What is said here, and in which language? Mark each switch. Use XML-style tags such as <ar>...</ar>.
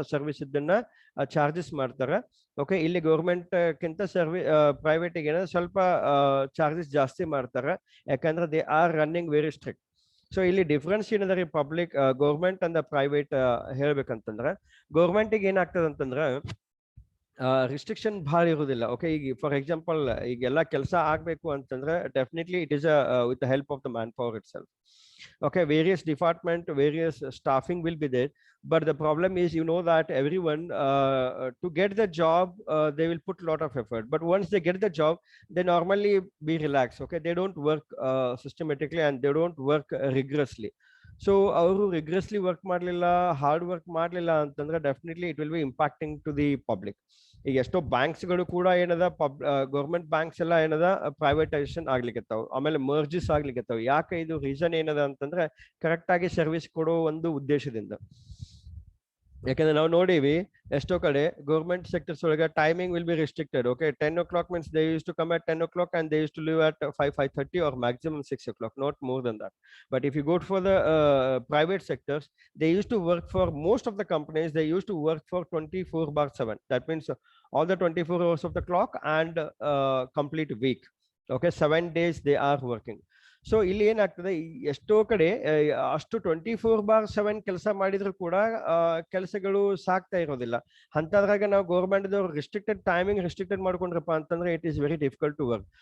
<kn>Service ಇದನ್ನ charges ಮಾಡ್ತಾರೆ. Okay, ಇಲ್ಲಿ ಗೌರ್ಮೆಂಟ್ ಕಿಂತ ಪ್ರೈವೇಟಿಗೆ ಸ್ವಲ್ಪ ಚಾರ್ಜಸ್ ಜಾಸ್ತಿ ಮಾಡ್ತಾರೆ, ಯಾಕಂದ್ರೆ</kn> <en>They are running very strict.</en> <kn>So ಇಲ್ಲಿ ಡಿಫ್ರೆನ್ಸ್ ಏನಿದೆ ಪಬ್ಲಿಕ್ ಗೌರ್ಮೆಂಟ್ ಅಂಡ್ ಪ್ರೈವೇಟ್ ಹೇಳ್ಬೇಕಂತಂದ್ರೆ, ಗೌರ್ಮೆಂಟಿಗೆ ಏನಾಗ್ತದೆ ಅಂತಂದ್ರೆ ರಿಸ್ಟ್ರಿಕ್ಷನ್ ಭಾಳ ಇರುವುದಿಲ್ಲ.</kn> <en>okay, ಈಗ for example</en> <kn>ಈಗೆಲ್ಲ ಕೆಲಸ ಆಗ್ಬೇಕು ಅಂತಂದ್ರೆ</kn> <en>Definitely it is with the help of the manpower itself. Okay, various department, various staffing will be there, but the problem is, you know, that everyone to get the job they will put a lot of effort, but once they get the job they normally be relaxed. Okay, they don't work systematically and they don't work rigorously. So</en> <kn>ಅವರು ರಿಗ್ರೆಸ್ಲಿ work ಮಾಡಲಿಲ್ಲ, hard work ಮಾಡಲಿಲ್ಲ ಅಂತಂದ್ರೆ</kn> <en>Definitely it will be impacting to the public.</en> <kn>ಈಗ ಎಷ್ಟೋ ಬ್ಯಾಂಕ್ಸ್ಗಳು ಕೂಡ ಏನದ government banks ಎಲ್ಲ ಏನದ ಪ್ರೈವೇಟೈಸೇಷನ್ ಆಗ್ಲಿಕ್ಕತ್ತಾವ, ಆಮೇಲೆ ಮರ್ಜಸ್ ಆಗ್ಲಿಕ್ಕತ್ತಾವ. ಯಾಕೆ ಇದು ರೀಸನ್ ಏನದ ಅಂತಂದ್ರೆ ಕರೆಕ್ಟ್ ಆಗಿ ಸರ್ವಿಸ್ ಕೊಡೋ ಒಂದು ಉದ್ದೇಶದಿಂದ. ಯಾಕಂದ್ರೆ ನಾವು ನೋಡೀವಿ ಎಷ್ಟೋ ಕಡೆ ಗೌರ್ಮೆಂಟ್ ಸೆಕ್ಟರ್ಸ್ ಒಳಗೆ</kn> <en>Timing will be restricted. Okay, 10 o'clock means they used to come at 10 o'clock and they used to leave at 5:30 or maximum 6 o'clock, not more than that. But if you go for the private sectors, they used to work for most of the companies, they used to work for 24/7. That means all the 24 hours of the clock and complete week. Okay, 7 days they are working.</en> <kn>So ಇಲ್ಲಿ ಏನಾಗ್ತದೆ, ಎಷ್ಟೋ ಕಡೆ ಅಷ್ಟು 24/7 ಕೆಲಸ ಮಾಡಿದ್ರು ಕೂಡ ಕೆಲಸಗಳು ಸಾಕ್ತಾ ಇರೋದಿಲ್ಲ. ಅಂತದ್ರಾಗ ನಾವು ಗೌರ್ಮೆಂಟ್ ರಿಸ್ಟ್ರಿಕ್ಟೆಡ್ ಟೈಮಿಂಗ್ ರಿಸ್ಟ್ರಿಕ್ಟೆಡ್ ಮಾಡ್ಕೊಂಡ್ರಪ್ಪ ಅಂತಂದ್ರೆ</kn> <en>It is very difficult to work.</en>